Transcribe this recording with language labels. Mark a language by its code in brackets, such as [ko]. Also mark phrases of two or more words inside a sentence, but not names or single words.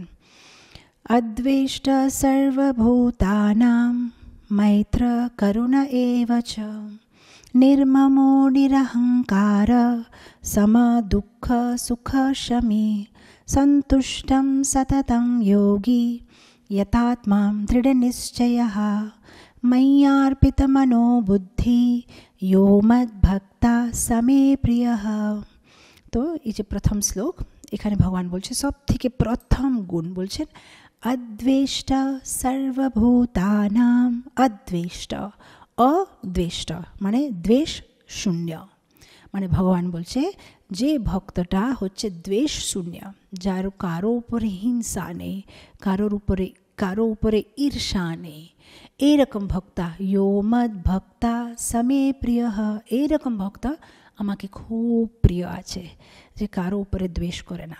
[sa] অদ্বেষ্ট সর্বভূতানাং মৈত্র করুণ এব চ নির্মমো নিরহংকার সম দুঃখ সুখ শমী সন্তুষ্টং সততং যোগী यतात्मां दृढनिश्चयः मय्यार्पितमनो बुद्धि यो मद्भक्ता समे प्रियः। [bn] তো এই যে প্রথম শ্লোক, এখানে ভগবান বলছে সব থেকে প্রথম গুণ বলছেন [sa] অদ্বেষ্ট সর্বভূতানাম। [bn] অদ্বেষ্ট, অদ্বেষ্ট মানে দ্বেষ শূন্য, মানে ভগবান বলছে যে ভক্তটা হচ্ছে দ্বেষ শূন্য, যার কারো উপরে হিংসা নেই, কারো উপরে ঈর্ষা নেই, এইরকম [sa] ভক্তা ইয়ো মদ ভক্তা সমে প্রিয়, [bn] এইরকম ভক্ত আমাকে খুব প্রিয় আছে, যে কারো উপরে দ্বেষ করে না।